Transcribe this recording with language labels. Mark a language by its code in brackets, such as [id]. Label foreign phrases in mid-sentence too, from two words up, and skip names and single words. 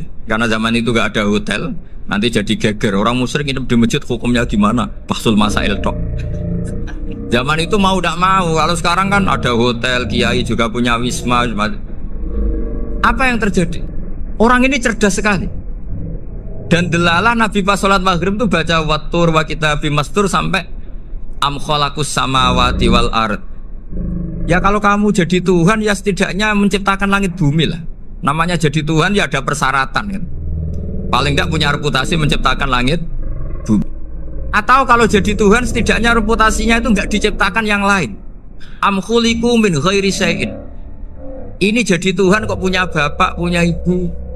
[id] Karena zaman itu gak ada hotel, nanti jadi geger. Orang musyrik nginep di masjid hukumnya gimana? Bahsul masail tok. Zaman itu mau tidak mau. Kalau sekarang kan ada hotel, kiai juga punya wisma. Apa yang terjadi? Orang ini cerdas sekali. Dan delalah Nabi pas sholat maghrib itu baca [ar] والطور وكتاب مسطور [id] sampai [ar] أم خلقوا السماوات والأرض. [id] Ya kalau kamu jadi Tuhan ya setidaknya menciptakan langit bumi lah. Namanya jadi Tuhan ya ada persyaratan kan. Paling tidak punya reputasi menciptakan langit bumi. Atau kalau jadi Tuhan setidaknya reputasinya itu enggak diciptakan yang lain. [ar] أم خلقوا من غير شيء. [id] Ini jadi Tuhan kok punya bapak, punya ibu.